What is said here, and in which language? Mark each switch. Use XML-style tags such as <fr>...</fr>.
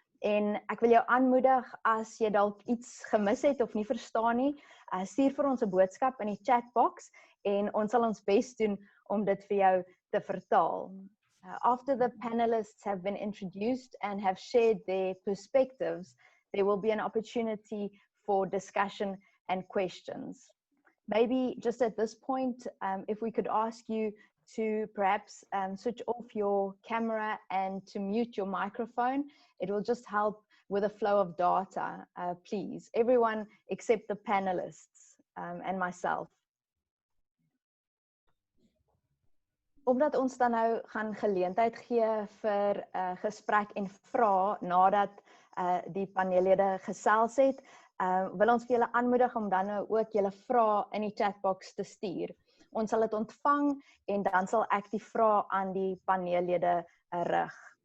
<af>En ek wil jou aanmoedig, as jy dalk iets gemis het of nie verstaan nie, stuur vir ons 'n boodskap in die chatbox en ons sal ons bes doen om dit vir jou te vertaal.</af> <en>After the panelists have been introduced and have shared their perspectives, there will be an opportunity for discussion and questions. Maybe just at this point, if we could ask you to perhaps switch off your camera and to mute your microphone. It will just help with the flow of data, please. Everyone except the panelists and myself.</en> <af>Omdat ons dan nou gaan geleentheid gee vir gesprek en vrae nadat die paneellede gesels het, wil ons vir julle aanmoedig om dan nou ook julle vrae in die chatbox te stuur. Ons sal dit ontvang en dan sal ek die vrae aan die paneellede rig.</af>